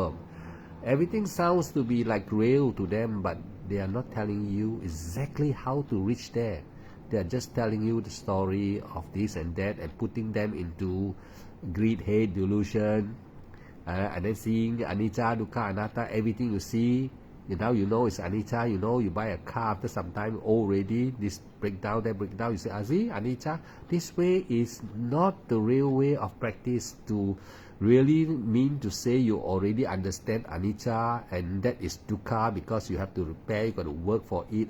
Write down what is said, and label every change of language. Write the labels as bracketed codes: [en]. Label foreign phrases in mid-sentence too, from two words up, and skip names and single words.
[en] Everything sounds to be like real to them, but They are not telling you exactly how to reach there. They are just telling you the story of this and that and putting them into greed, hate, delusion, and then seeing [pi] anicca, dukkha, anatta, [en] everything you see. Now you know it's anicca. You know, you buy a car after some time already, this breakdown, that breakdown. You say, see, anicca. This way is not the real way of practice. To really mean to say you already understand anicca, and that is dukkha because you have to repair, you got to work for it.